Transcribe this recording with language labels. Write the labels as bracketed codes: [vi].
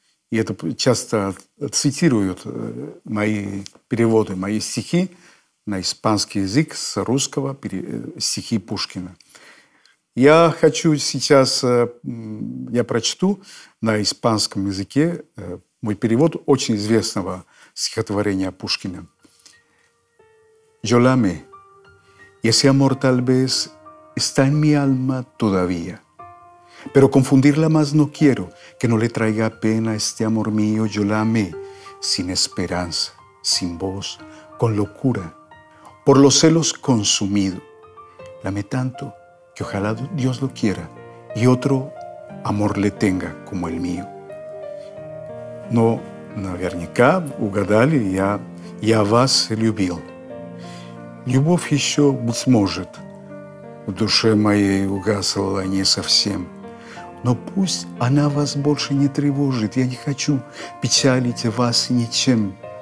[ru] И это часто цитируют мои переводы, мои стихи на испанский язык с русского, стихи Пушкина. Я хочу сейчас, я прочту на испанском языке мой перевод очень известного стихотворения Пушкина. [es] «Yo la amé, y ese amor tal vez está en mi alma todavía. Pero confundirla más no quiero, que no le traiga pena este amor mío. Yo la amé sin esperanza, sin voz, con locura, por los celos consumido. La amé tanto que ojalá Dios lo quiera y otro amor le tenga como el mío». [ru] Но наверняка угадали, я вас любил. Любовь еще, быть может, в душе моей угасла не совсем. Но пусть она вас больше не тревожит. Я не хочу печалить вас ничем.